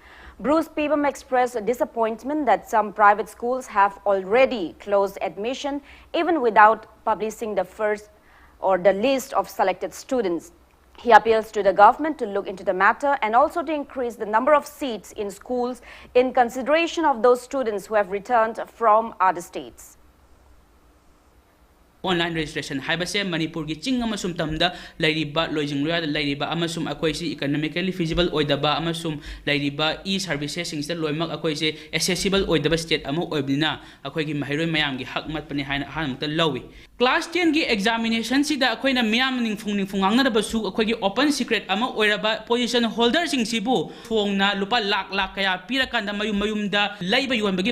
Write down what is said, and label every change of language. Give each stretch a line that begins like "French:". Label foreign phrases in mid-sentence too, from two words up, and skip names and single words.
English: Bruce Peebam expressed disappointment that some private schools have already closed admission even without publishing the first or the list of selected students. He appeals to the government to look into the matter and also to increase the number of seats in schools in consideration of those students who have returned from other states. Online registration
Manipuri: haibase Manipur gi ching amasum tamda lairiba lojing loya lairiba amasum akoisi
English: economically feasible
Manipuri: oidaba amasum lairiba e-services singsta loimak akoise accessible oidaba state amo oibnina akoigi mahiroi mayam gi hakmat pani hanamta lawi. Class 10 gi examination sida akoina miyam ningfung angnabasu akoigi
English: open secret
Manipuri: ama oiraba
English: position holder
Manipuri: sing sibu thongna lupa lakh kaya pirakanda mayumda laiba yonbagi